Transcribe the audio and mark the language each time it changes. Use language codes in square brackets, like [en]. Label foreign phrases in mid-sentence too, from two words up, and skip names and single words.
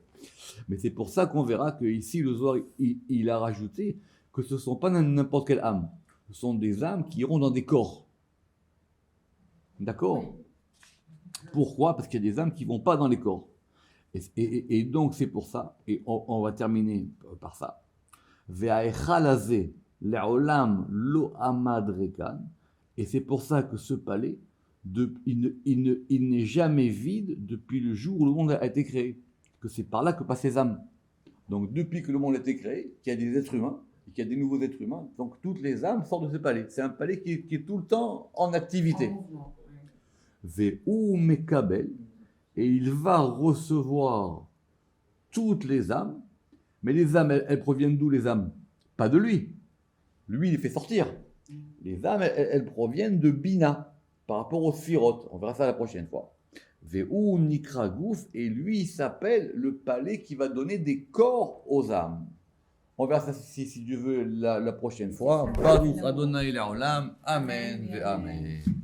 [fr] Mais c'est pour ça qu'on verra qu'ici, le Zohar, il a rajouté que ce ne sont pas n'importe quelle âme. Ce sont des âmes qui iront dans des corps. D'accord? Oui. Pourquoi? Parce qu'il y a des âmes qui ne vont pas dans les corps. Et donc, c'est pour ça, et on va terminer par ça. [he] והיכל הזה לעולם לא עמד ריקן. [fr] Et c'est pour ça que ce palais, il n'est jamais vide depuis le jour où le monde a été créé. Que c'est par là que passent les âmes. Donc, depuis que le monde a été créé, qu'il y a des êtres humains, et qu'il y a des nouveaux êtres humains, donc toutes les âmes sortent de ce palais. C'est un palais qui est tout le temps en activité. [he] והוא מקבל, [fr] et il va recevoir toutes les âmes, mais les âmes, elles proviennent d'où les âmes? Pas de lui. Lui, il les fait sortir. Les âmes, elles proviennent de Bina, par rapport au Sphirot. On verra ça la prochaine fois. [he] והוא נקרא גוף, [fr] et lui, il s'appelle le palais qui va donner des corps aux âmes. On verra ça, si Dieu veut, la prochaine fois. [he] ברוך ה' לעולם. אמן. אמן.